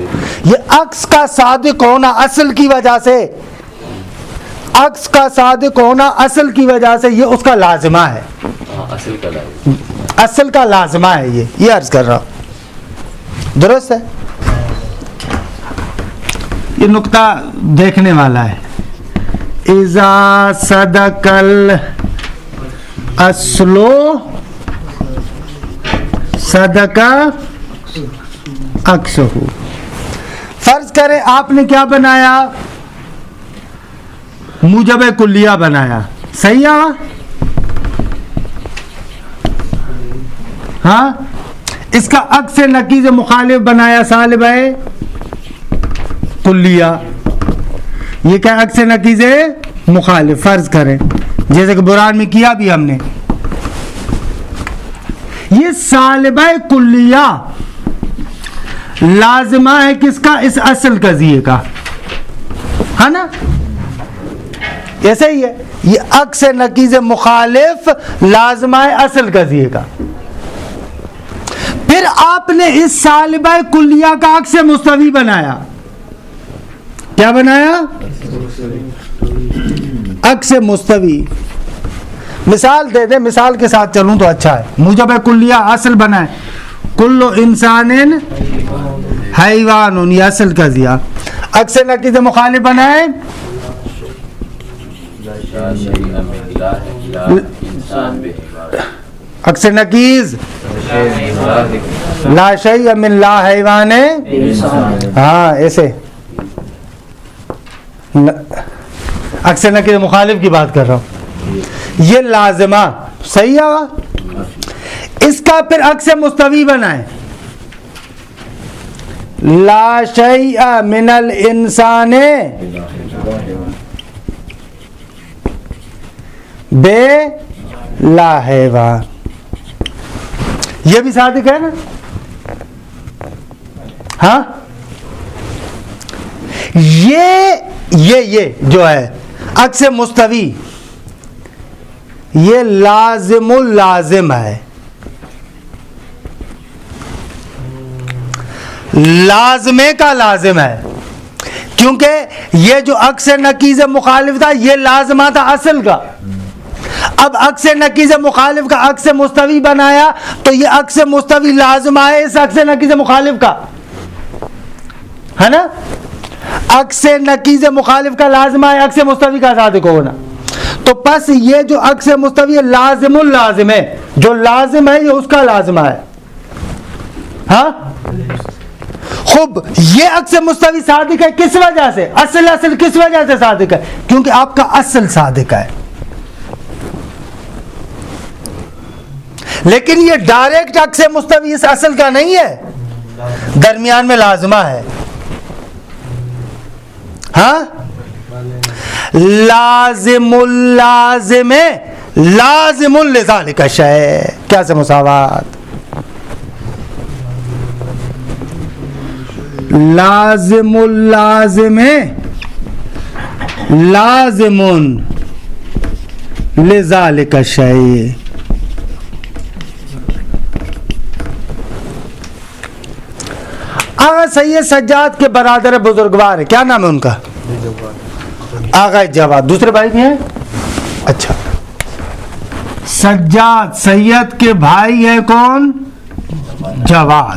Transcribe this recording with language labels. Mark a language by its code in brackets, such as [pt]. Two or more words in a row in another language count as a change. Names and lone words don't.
[ur] یہ عکس کا صادق ہونا اصل کی وجہ سے, عکس کا صادق ہونا اصل کی وجہ سے یہ اس کا لازمہ ہے. اصل کا لازم, اصل کا لازمہ ہے. یہ عرض کر رہا ہوں. درست ہے. یہ نقطہ دیکھنے والا ہے. [ar] اذا صدق الاصل صدق عکسہ. [ur] فرض کریں آپ نے کیا بنایا, موجب کلیہ بنایا, صحیح ہے ہاں. اس کا عکس نقیض مخالف بنایا سالب ہے کلیہ. یہ کیا عکس نقیض مخالف فرض کریں جیسے کہ برہان میں کیا بھی ہم نے. یہ سالبہ کلیہ لازمہ ہے کس کا, اس اصل قضیے کا ہے نا. ایسے ہی ہے یہ عکس نقیض مخالف لازمہ ہے اصل قضیے کا. پھر آپ نے اس سالبہ کلیہ کا عکس مستوی بنایا. کیا بنایا؟ عکس مستوی. مثال دے دے, مثال کے ساتھ چلوں تو اچھا ہے. موجب کلیہ اصل بنائے [ar] کل انسان حیوان, [ur] یہ اصل قضیہ. عکس نقیض مخالف بنائے عکس نقیض [ar] لا شیء من لا حیوان. [ur] ہاں ایسے عکس نقیض مخالف کی بات کر رہا ہوں. یہ لازمہ صحیح ہے. اس کا پھر عکس مستوی بنائیں [ar] لا شیء من الانسان بے لا حیوان. [ur] یہ بھی صادق ہے نا. ہاں یہ جو ہے عکس مستوی یہ لازم اللازم ہے. لازمے کا لازم ہے کیونکہ یہ جو عکس نقیض مخالف تھا یہ لازمہ تھا اصل کا. اب عکس نقیض مخالف کا عکس مستوی بنایا تو یہ عکس مستوی لازمہ ہے اس عکس نقیض مخالف کا ہے نا. عکس نقیض مخالف کا لازمہ ہے عکس مستوی کا صادق ہونا. تو پس یہ جو عکس مستوی لازم اللازم ہے, جو لازم ہے یہ اس کا لازمہ ہے. ہاں خوب, یہ عکس مستوی صادق ہے کس وجہ سے, اصل کس وجہ سے صادق ہے, کیونکہ آپ کا اصل صادق ہے. لیکن یہ ڈائریکٹ عکس مستوی اس اصل کا نہیں ہے, درمیان میں لازمہ ہے. [ar] ہاں لازم اللازم لازم لذالک شیء. [ur] کیا سے مساوات, [ar] لازم اللازم لازم لذالک شیء. [ur] آغا سید سجاد کے برادر بزرگوار ہے, کیا نام ہے ان کا, آغا جواد. دوسرے بھائی بھی ہیں, اچھا. سجاد سید کے بھائی ہیں کون, جواد.